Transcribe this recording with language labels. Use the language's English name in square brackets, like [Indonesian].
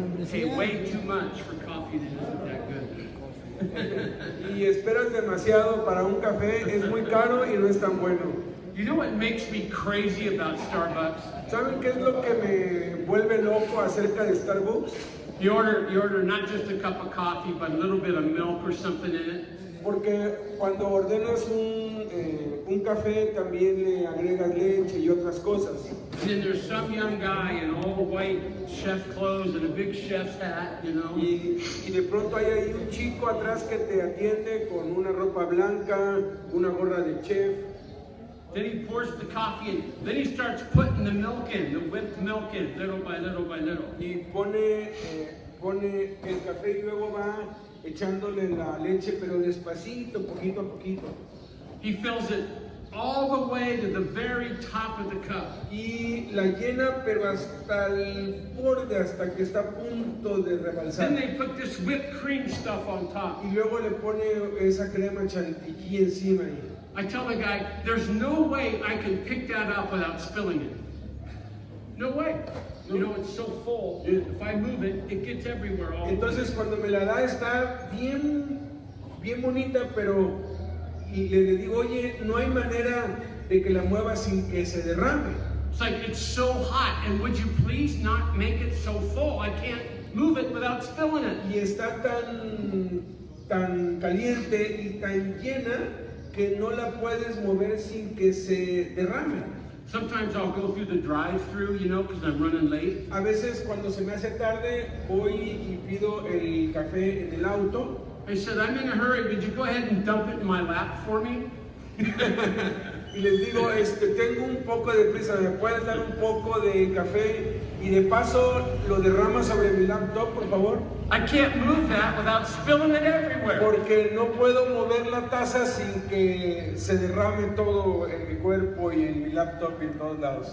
[English] Pay way too much for coffee that isn't that good. [Spanish] Y esperas demasiado para un café, es muy caro y no es tan bueno. [English] You know what makes me crazy about Starbucks? [Spanish] ¿Saben qué es lo que me vuelve loco acerca de Starbucks? [English] You order not just a cup of coffee, but a little bit of milk or something in it. [Spanish] Porque cuando ordenas un café también le agregas leche y otras cosas. [English] And then there's some young guy in all white chef clothes and a big chef's hat, you know. [Spanish] Y de pronto hay ahí un chico atrás que te atiende con una ropa blanca, una gorra de chef. [English] Then he pours the coffee in. Then he starts putting the milk in, the whipped milk in, little by little by little. [Spanish] Y pone el café y luego va echándole la leche, pero despacito, poquito a poquito. [English] He fills it all the way to the very top of the cup. [Spanish] Y la llena, pero hasta el borde, hasta que está a punto de rebalsar. [English] Then they put this whipped cream stuff on top. [Spanish] Y luego le pone esa crema chantilly encima ahí. [English] I tell the guy, there's no way I can pick that up without spilling it. No way. You know, it's so full. If I move it, it gets everywhere. All [Spanish] Entonces cuando me la da está bien bonita, pero y le digo, oye, no hay manera de que la mueva sin que se derrame. [English] It's like, it's so hot, and would you please not make it so full? I can't move it without spilling it. [Spanish] Y está tan caliente y tan llena que no la puedes mover sin que se derrame. [English] Sometimes I'll go through the drive-thru, you know, because I'm running late. [Spanish] A veces cuando se me hace tarde voy y pido el café en el auto. [English] I said, I'm in a hurry. Would you go ahead and dump it in my lap for me? [Spanish] Y les digo, tengo un poco de prisa, ¿me puedes dar un poco de café? Y de paso lo derramas sobre mi laptop, por favor. [English] I can't move that without spilling it everywhere. [Spanish] Porque no puedo mover la taza sin que se derrame todo en mi cuerpo y en mi laptop y en todos lados.